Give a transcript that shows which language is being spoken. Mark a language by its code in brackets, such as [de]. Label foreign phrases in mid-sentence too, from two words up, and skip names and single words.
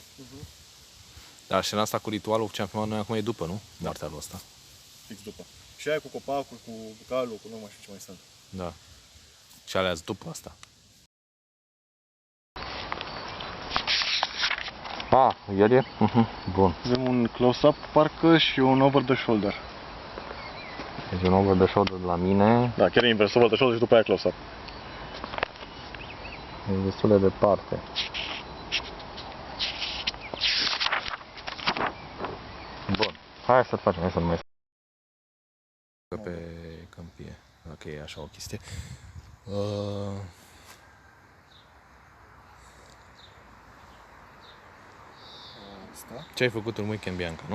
[ro] Dar scena asta cu ritualul, ce am filmat noi acum, e după, nu? Moartea lui ăsta. Fix după. Și aia cu copacul, cu calul, cu nu mai știu ce mai sunt. Da. Și alea după asta. El e? Bun. Avem un close-up, parcă, și un [en] over the shoulder. [ro] Deci un [en] over the shoulder [ro] de la mine. Da, chiar e invers, [en] over the shoulder [ro] și după aia close-up. E destul de departe. Bun. Hai să-l facem, hai să nu mai... Pe câmpie, dacă e așa o chestie. Ce ai făcut în weekend, Bianca, nu?